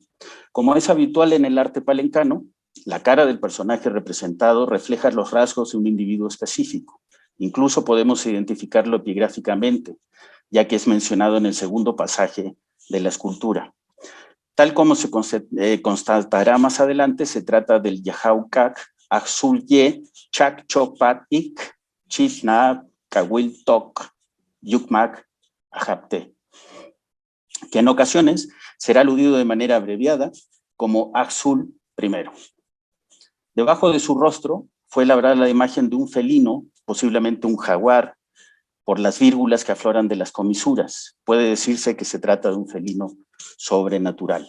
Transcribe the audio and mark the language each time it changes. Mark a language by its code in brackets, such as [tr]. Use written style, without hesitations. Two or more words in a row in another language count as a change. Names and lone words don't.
[es] Como es habitual en el arte palencano, la cara del personaje representado refleja los rasgos de un individuo específico. Incluso podemos identificarlo epigráficamente, ya que es mencionado en el segundo pasaje de la escultura. Tal como se constatará más adelante, se trata del Yahaucac Axul Ye Chak Chopat Ik Chifna Kawil Tok Yukmak Ajapte, que en ocasiones será aludido de manera abreviada como Axul I. Debajo de su rostro fue labrada la imagen de un felino, posiblemente un jaguar, por las vírgulas que afloran de las comisuras. Puede decirse que se trata de un felino sobrenatural.